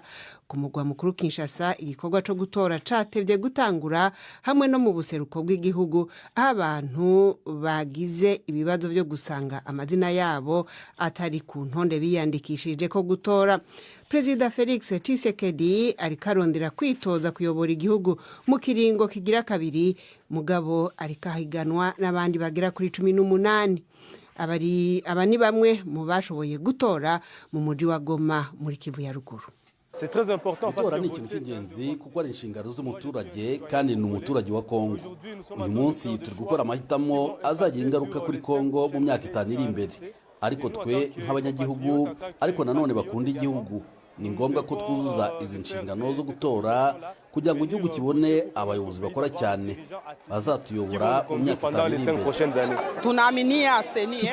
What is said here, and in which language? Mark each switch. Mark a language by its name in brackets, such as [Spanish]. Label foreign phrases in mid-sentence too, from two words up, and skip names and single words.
[Rundi] Ku mugwa mukuru Kinshasa, igikorwa cyo gutora catevye gutangura hamwe no mu buseruko bw'igihugu, aho abantu bagize ibibazo byo gusanga amazina yabo atari ku ntonde biyandikishije ko gutora. Perezida Felix Tshisekedi ariko arondera kwitoza kuyobora igihugu mu kiringo kigira kabiri, mugabo ariko ahiganwa n'abandi bagera kuri 18. [Kinyarwanda] Aba ni bamwe mu bashoboye gutora mu mujyi wa Goma muri Kivu ya ruguru. Gutora ni ikintu cy'ingenzi kuko ari inshingano z'umuturage kandi ni umuturage wa Kongo. Uyu munsi turi gukora amahitamo azagira ingaruka kuri Kongo mu myaka 5 iri imbere. Ariko twe nk'abanyagihugu, ariko nanone bakunda igihugu, ni ngombwa ko twuzuza izi nshingano zo gutora kugira ngo igihugu kibone abayobozi bakora cyane bazatuyobora mu myaka 5 iri imbere.